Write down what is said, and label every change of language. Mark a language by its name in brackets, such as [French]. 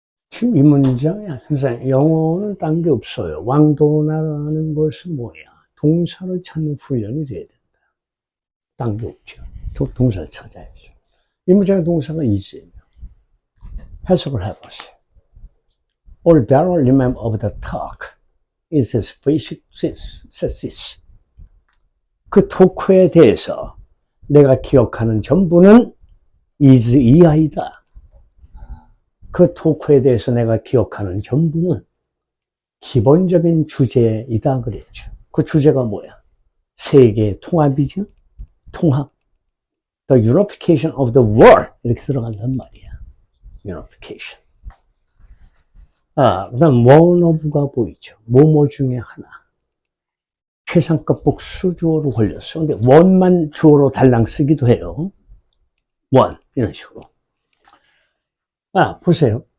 [Korean] 지금 이 문장이 항상 영어는 딴 게 없어요. 왕도나라는 것은 뭐야? 동사를 찾는 훈련이 돼야 된다. 딴 게 없죠. 동사를 찾아야죠. 이 문장의 동사가 있어요. 해석을 해보세요. [English] All that I remember of the talk is this basic thesis. [Korean] 그 토크에 대해서 내가 기억하는 전부는 is 이 아이다. 그 토크에 대해서 내가 기억하는 전부는 기본적인 주제이다 그랬죠. 그 주제가 뭐야? 세계의 통합이죠. 통합. [English] The unification of the world. [Korean] 이렇게 들어간단 말이야. [English] unification. [Korean] 그 다음 one of가 보이죠. 뭐뭐 중에 하나. 최상급 복수 주어로 걸렸어. 근데 one만 주어로 달랑 쓰기도 해요. one. 이런 식으로. 보세요.